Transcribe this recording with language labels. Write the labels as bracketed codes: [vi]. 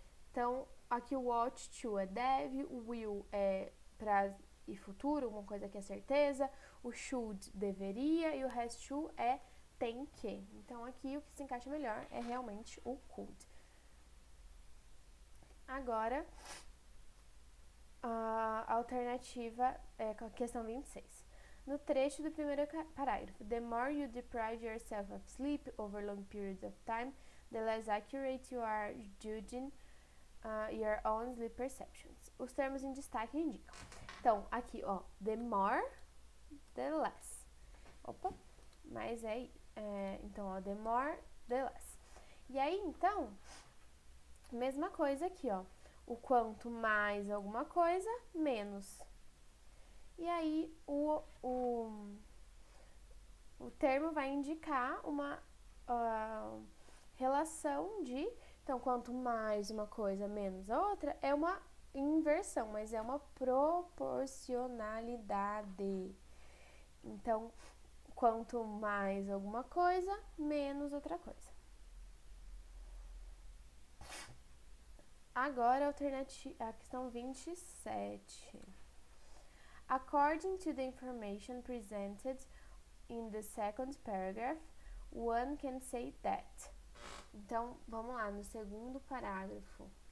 [pt] Então, aqui o ought to é deve, o will é pra e futuro, uma coisa que é certeza, o should deveria e o has to é tem que. Então, aqui o que se encaixa melhor é realmente o could. Agora, a alternativa é a questão 26. No trecho do primeiro parágrafo, [en] the more you deprive yourself of sleep over long periods of time, the less accurate you are judging your own sleep perceptions. [pt] Os termos em destaque indicam. Então, aqui, ó, [en] the more, the less. [pt] Opa, mas então, ó, [en] the more, the less. [pt] E aí, então, mesma coisa aqui, ó. O quanto mais alguma coisa, menos. E aí, o termo vai indicar uma relação de... Então, quanto mais uma coisa, menos a outra, é uma inversão, mas é uma proporcionalidade. Então, quanto mais alguma coisa, menos outra coisa. Agora, a questão 27. [en] According to the information presented in the second paragraph, one can say that. [pt] Então, vamos lá, no segundo parágrafo.